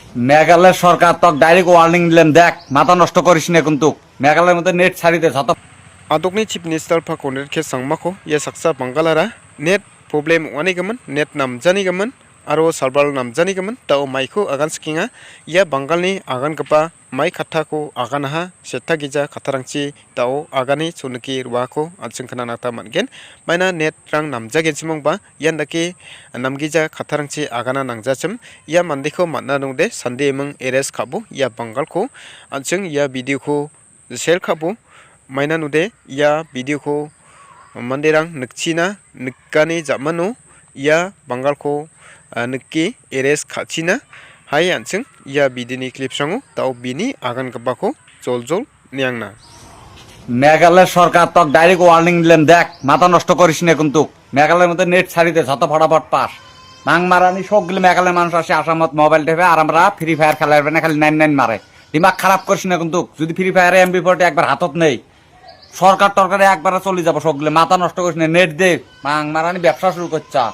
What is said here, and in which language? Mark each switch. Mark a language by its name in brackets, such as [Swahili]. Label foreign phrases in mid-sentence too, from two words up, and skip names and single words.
[Bangla] মেঘালয় সরকার তো [English] direct warning [Bangla] দিলেন, দেখ মাথা নষ্ট করিস না কিন্তু মেঘালয়ের মধ্যে নেট ছাড়িতে যত [Garo] Adokni Chief Minister Pakonet ke sangmako ya saksa Bangalara net problem wanigaman net nam janigaman aro server nam janigaman tao maiko agan skinga ya Bangalni agan kapa mai khatha ko agan ha setta gija khatharangchi tao agani chunuki ruako achungkhana nata mangen maina net rang nam jagen simongba yandaki namgija khatharangchi agana nangjachim ya mandiko manna nungde sande mung eres khabu ya Bangal ko achung ya video ko share khabu maina nude ia video ko manderang nikchina nikani jamano ia Bangalko nikki eres khachina hai anching ia video ni clip sango tao bini agan kabako joljol niangna [Bangla] মেঘালয় সরকার তো [English] direct warning [Bangla] দিলেন, দেখ মাথা নষ্ট করিস না কিন্তু মেঘালয়ের মধ্যে নেট ছাড়িতে যত ফটাফট পাস মাং মারানি সবগুলো মেঘালয়ের মানুষ আসে আসামত মোবাইল টেপে আর আমরা ফ্রি ফায়ার খেলার না খালি 99 মারে দিমাগ খারাপ করিস না কিন্তু যদি ফ্রি ফায়ারে MP40 একবার হাতত নেই সরকার টরকারে একবারে চলে যাবো সবগুলো মাথা নষ্ট করিস না নেট দে মাং মারানি ব্যবসা শুরু করছা।